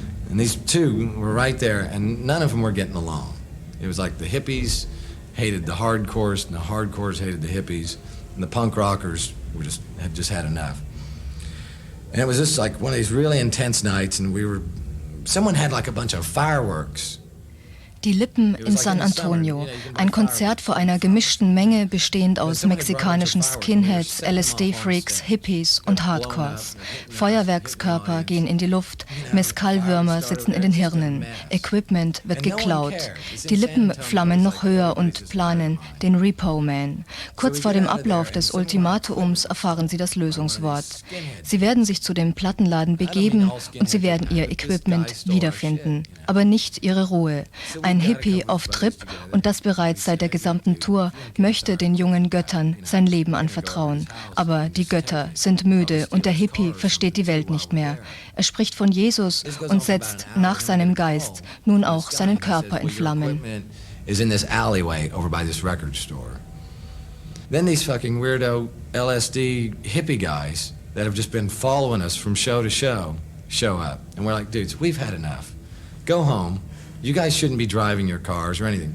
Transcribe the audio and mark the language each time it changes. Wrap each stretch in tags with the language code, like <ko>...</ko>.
<en>And these two were right there, and none of them were getting along. It was like the hippies hated the hardcores, and the hardcores hated the hippies, and the punk rockers had just had enough. And it was just like one of these really intense nights, and someone had like a bunch of fireworks.</en> <de>Die Lippen in San Antonio, ein Konzert vor einer gemischten Menge bestehend aus mexikanischen Skinheads, LSD-Freaks, Hippies und Hardcores. Feuerwerkskörper gehen in die Luft, Mescalwürmer sitzen in den Hirnen, Equipment wird geklaut. Die Lippen flammen noch höher und planen den Repo Man. Kurz vor dem Ablauf des Ultimatums erfahren sie das Lösungswort. Sie werden sich zu dem Plattenladen begeben und sie werden ihr Equipment wiederfinden, aber nicht ihre Ruhe. Ein Hippie auf Trip, und das bereits seit der gesamten Tour, möchte den jungen Göttern sein Leben anvertrauen. Aber die Götter sind müde und der Hippie versteht die Welt nicht mehr. Er spricht von Jesus und setzt nach seinem Geist nun auch seinen Körper in Flammen.</de> <en>Is in this alleyway over by this record store. Then these fucking weirdo LSD hippie guys that have just been following us from show to show up. And we're like, dudes, we've had enough. Go home. You guys shouldn't be driving your cars or anything.</en>